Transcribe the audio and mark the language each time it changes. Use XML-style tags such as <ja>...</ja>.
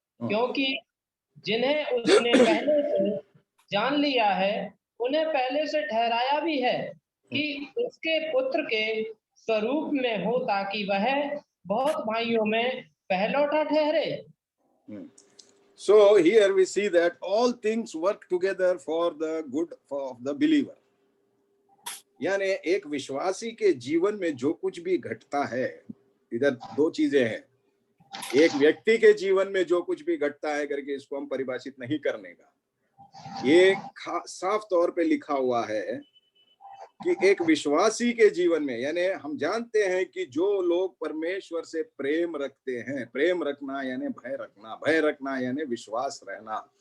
<hi>क्योंकि जिन्हें उसने पहले से जान लिया है उन्हें पहले से ठहराया भी है कि उसके पुत्र के स्वरूप में हो, ताकि वह बहुत भाइयों में पहलौठा ठहरे।</hi> <en>So here we see that all things work together for the good of the believer.</en> <hi>यानी एक विश्वासी के जीवन में जो कुछ भी घटता है, इधर दो चीजें हैं। एक व्यक्ति के जीवन में जो कुछ भी घटता है करके इसको हम परिभाषित नहीं करने का। ये साफ तौर पे लिखा हुआ है कि एक विश्वासी के जीवन में, यानी हम जानते हैं कि जो लोग परमेश्वर से प्रेम रखते हैं, प्रेम रखना यानी भय रखना, भय रखना यानी विश्वास रहना।</hi>